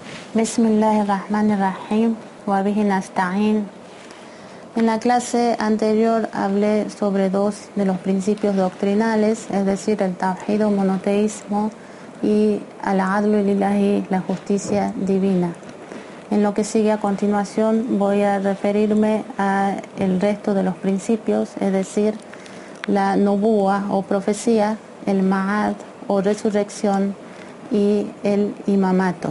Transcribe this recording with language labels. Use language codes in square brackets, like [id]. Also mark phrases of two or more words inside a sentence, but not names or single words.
[ar] بسم الله الرحمن الرحيم. وبه نستعين. [es] En la clase anterior hablé sobre dos de los principios doctrinales, es decir, el tawhid o monoteísmo y [ar] al-adlu lillahi, [es] la justicia divina. En lo que sigue a continuación voy a referirme a el resto de los principios, es decir, la nubuwa o profecía, el ma'ad o resurrección y el imamato.